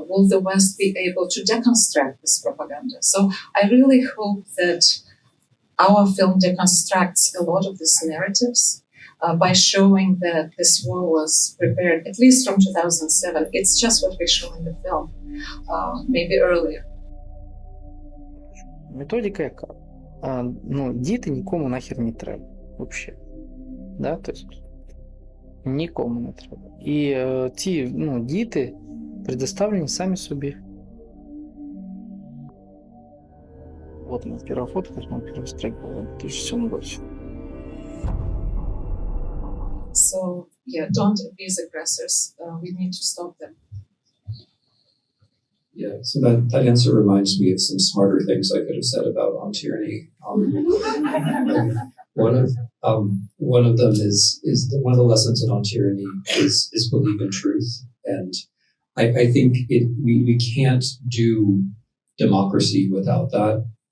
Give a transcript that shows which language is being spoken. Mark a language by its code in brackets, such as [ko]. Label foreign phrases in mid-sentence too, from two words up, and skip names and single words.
[en] Will the West be able to deconstruct this propaganda? So I really hope that our film deconstructs a lot of these narratives by showing that this war was prepared, at least from 2007. It's just what we show in the film, maybe earlier. [uk] Методика яка? Діти нікому нахер не треба. [ru] Вообще. Да? [uk] Тобто, нікому не треба. І ці діти предоставлені самі собі. [ru] Вот моя первая фотка, моя первая стрейка в 2007 году. [en] So, don't abuse aggressors. We need to stop them. Yeah, so that answer reminds me of some smarter things I could have said about On Tyranny. One of them is one of the lessons in On Tyranny is believe in truth, and I think we can't do democracy without that.